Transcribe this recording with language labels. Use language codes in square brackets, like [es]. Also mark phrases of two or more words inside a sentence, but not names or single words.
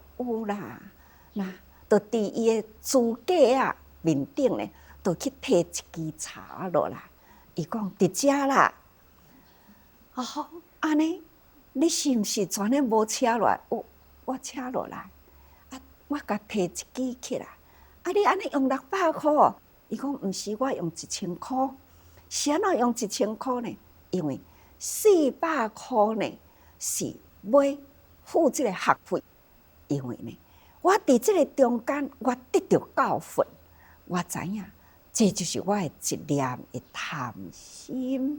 [nan] 有啦，那就伫伊的书架面顶呢，就去摕一支茶落来。伊讲伫遮啦，安尼。你是毋是全咧无车落来？我车落来，我甲摕一支起来。你安尼用600块？伊讲毋是，我用1000块。是安怎用1000块呢？因为400块呢是买付即个学费。因为呢，我伫即个中间，我得到教训，我知影这就是我的一念的贪心。